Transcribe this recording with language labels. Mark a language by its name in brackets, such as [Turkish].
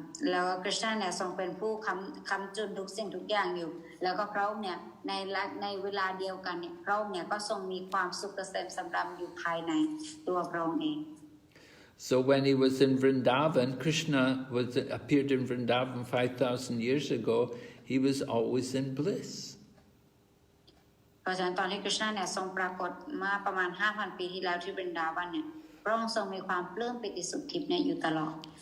[Thai] แล้วคริชนาเนี่ยทรงเป็นผู้ค้ำจุนทุกสิ่งทุกอย่างอยู่แล้วก็พระองค์เนี่ยในเวลาเดียวกันเนี่ยพระองค์เนี่ยก็ทรงมีความสุขเกษมสำราญอยู่ภายในตัวพระองค์เอง [English] So when he was in Vrindavan, Krishna appeared in Vrindavan 5,000 years ago, he was always in bliss. [Thai] เพราะฉะนั้นตอนที่คริชนาเนี่ยทรงปรากฏมาประมาณ 5,000 ปีที่แล้วที่บรินดาวันเนี่ยพระองค์ทรงมีความปลื้มปิติสุขทิพย์เนี่ยอยู่ตลอด